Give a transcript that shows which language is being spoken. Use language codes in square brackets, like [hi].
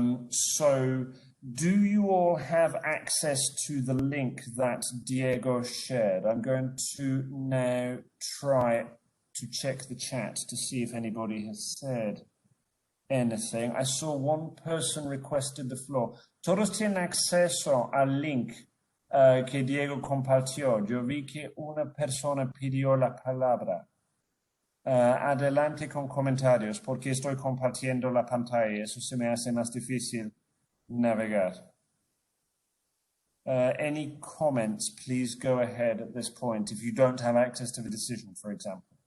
[en] So do you all have access to the link that Diego shared? I'm going to now try to check the chat to see if anybody has said anything. I saw one person requested the floor. [es] Todos tienen acceso al link que Diego compartió. Yo vi que una persona pidió la palabra. Adelante con comentarios, porque estoy compartiendo la pantalla. Eso se me hace más difícil navegar. [en] Any comments, please go ahead at this point if you don't have access to the decision, for example.